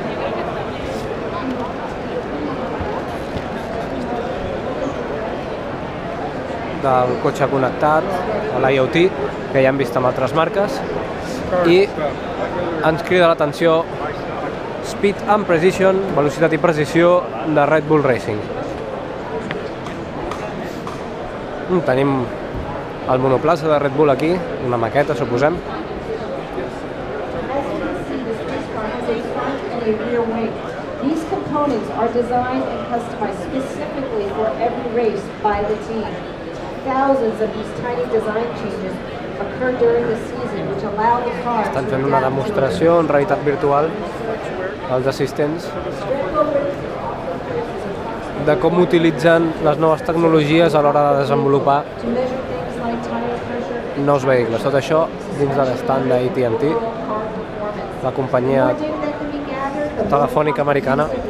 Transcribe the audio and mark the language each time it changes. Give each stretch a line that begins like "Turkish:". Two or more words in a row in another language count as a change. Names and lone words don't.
Catalan: Del cotxe connectat, l'IoT, que ja hem vist amb altres marques, i ens crida l'atenció
English: Speed and Precision,
Catalan: velocitat i precisió de Red Bull Racing. Tenim el monoplaça de Red Bull aquí, una maqueta, suposem.
English: These components are designed and customized specifically for every race by the team. Thousands of these tiny design changes occur during the season, which allow the car
Catalan: Estan fent una demostració en realitat virtual als assistents de com utilitzen les noves tecnologies a l'hora de desenvolupar nous vehicles. Tot això dins de l'estand d'AT&T, la companyia telefònica americana.